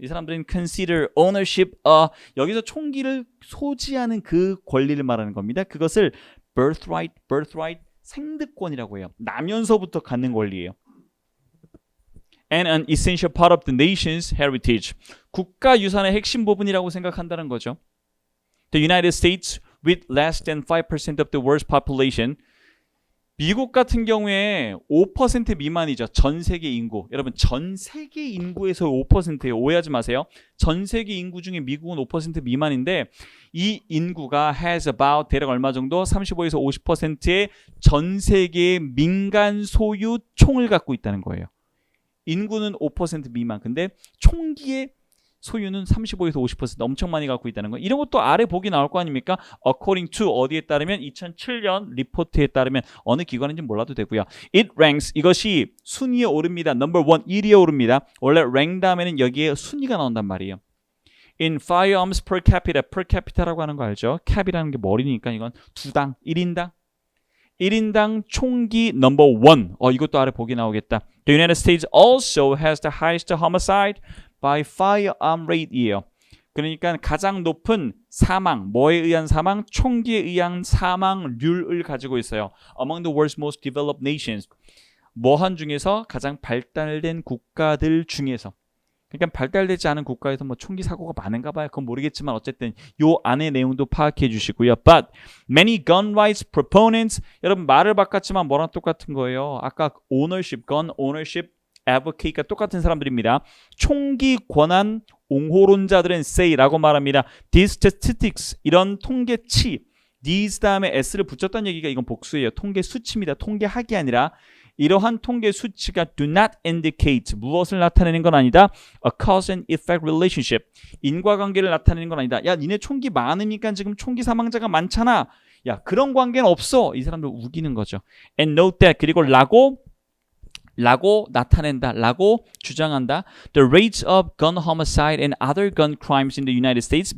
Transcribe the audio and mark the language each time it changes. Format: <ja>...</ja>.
<ko>이 사람들은</ko> <en>consider ownership.</en> <ko>여기서 총기를 소지하는 그 권리를 말하는 겁니다. 그것을 birthright, 생득권이라고 해요. 나면서부터 갖는 권리예요.</ko> <en>And an essential part of the nation's heritage.</en> <ko>국가 유산의 핵심 부분이라고 생각한다는 거죠.</ko> <en>The United States, with less than 5% of the world's population.</en> <ko>미국 같은 경우에 5% 미만이죠. 전 세계 인구. 여러분 전 세계 인구에서 5%예요. 오해하지 마세요. 전 세계 인구 중에 미국은 5% 미만인데 이 인구가</ko> <en>has about</en> <ko>대략 얼마 정도? 35에서 50%의 전 세계의 민간 소유 총을 갖고 있다는 거예요. 인구는 5% 미만. 근데 총기의 소유는 35에서 50% 엄청 많이 갖고 있다는 거. 이런 것도 아래 보기 나올 거 아닙니까?</ko> <en>According to</en> <ko>어디에 따르면 2007년 리포트에 따르면 어느 기관인지 몰라도 되고요.</ko> <en>It ranks</en> <ko>이것이 순위에 오릅니다. 넘버 1 1위에 오릅니다. 원래 rank 다음에는 여기에 순위가 나온단 말이에요.</ko> <en>In firearms per capita</en> <ko>라고 하는 거 알죠? cap이라는 게 머리니까 이건 두당 1인당 총기 넘버 1. 이것도 아래 보기 나오겠다.</ko> <en>The United States also has the highest homicide by firearm rate이에요.</en> <ko>그러니까 가장 높은 사망, 뭐에 의한 사망? 총기에 의한 사망률을 가지고 있어요.</ko> <en>Among the world's most developed nations.</en> <ko>뭐한 중에서 가장 발달된 국가들 중에서. 그러니까 발달되지 않은 국가에서 뭐 총기 사고가 많은가 봐요. 그건 모르겠지만 어쨌든 요 안의 내용도 파악해 주시고요.</ko> <en>But many gun rights proponents.</en> <ko>여러분 말을 바꿨지만 뭐랑 똑같은 거예요. 아까 ownership,</ko> <en>gun ownership advocate</en> <ko>가 똑같은 사람들입니다. 총기 권한 옹호론자들은 say라고 말합니다.</ko> <en>These statistics</en> <ko>이런 통계치 these 다음에 s를 붙였다는 얘기가 이건 복수예요. 통계 수치입니다. 통계학이 아니라 이러한 통계 수치가</ko> <en>do not indicate</en> <ko>무엇을 나타내는 건 아니다.</ko> <en>A cause and effect relationship</en> <ko>인과관계를 나타내는 건 아니다. 야 니네 총기 많으니까 지금 총기 사망자가 많잖아. 야 그런 관계는 없어. 이 사람들 우기는 거죠.</ko> <en>And note that</en> <ko>그리고 라고 나타낸다, 라고 주장한다.</ko> <en>The rates of gun homicide and other gun crimes in the United States.</en>